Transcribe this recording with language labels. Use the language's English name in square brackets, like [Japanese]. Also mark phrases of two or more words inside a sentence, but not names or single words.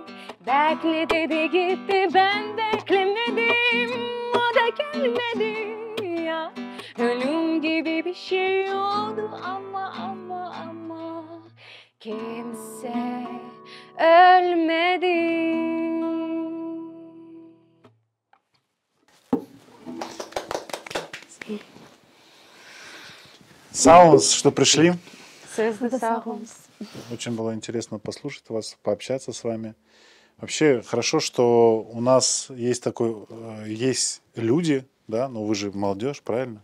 [Turkish] Bekledi de gitti, ben beklemedim. O da gelmedi ya. Ölüm gibi bir şey oldu ama kimse ölmedi. [Russian] Саунс, что пришли. Саунс. Очень было интересно послушать вас, пообщаться с вами. Вообще хорошо, что у нас есть такой, есть люди, да, но вы же молодежь, правильно?